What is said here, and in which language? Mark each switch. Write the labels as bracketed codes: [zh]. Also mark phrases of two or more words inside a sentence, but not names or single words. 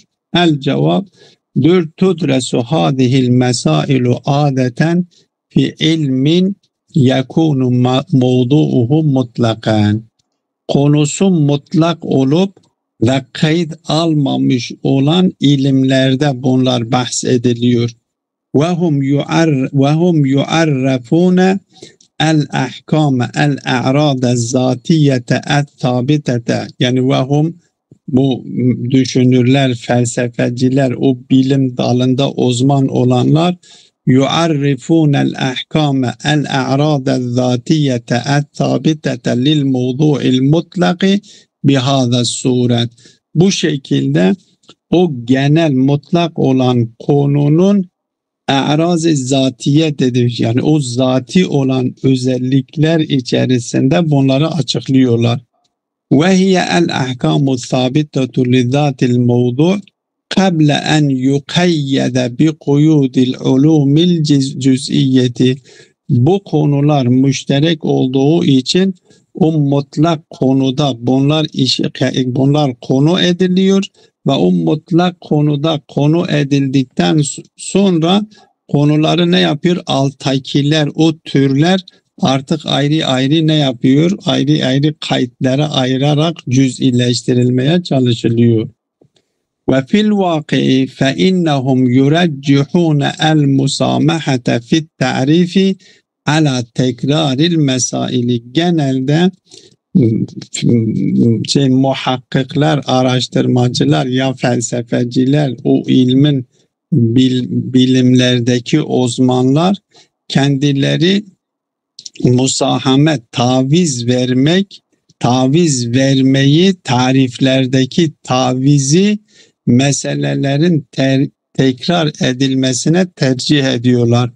[ar] الجواب تدرس هذه المسائل عادة في علم يكون موضوعه مطلقا. [tr] Konusu mutlak olup ve kayıt almamış olan ilimlerde bunlar bahsediliyor. [ar] وَهُمْ يُعَرَّفُونَ الأحكام الأعراض الذاتية الثابتة. [tr] Yani vehum bu düşünürler, felsefeciler, o bilim dalında uzman olanlar [ar] يعرفون الأحكام الأعراض الذاتية الثابتة للموضوع المطلق بهذه الصورة. [tr] Bu şekilde o genel mutlak olan konunun a'raz-ı zatiye dedi. Yani o zati olan özellikler içerisinde bunları açıklıyorlar. [ar] وهي الأحكام الثابتة لذات الموضوع' قبل أن يقيد بقيود العلوم الجزئية. [tr] Bu konular müşterek olduğu için o mutlak konuda bunlar konu ediliyor ve o mutlak konuda konu edildikten sonra konuları ne yapıyor? Alttakiler, o türler artık ayrı ayrı ne yapıyor? Ayrı ayrı kayıtlara ayırarak cüz'ileştirilmeye çalışılıyor. [ar] وفي الواقع فإنهم يرجحون المسامحة في التعريف على تكرار المسائل. [tr] Genelde muhakkikler, araştırmacılar ya felsefeciler, o ilmin bilimlerdeki uzmanlar kendileri musahamet, taviz vermeyi, tariflerdeki tavizi meselelerin tekrar edilmesine tercih ediyorlar.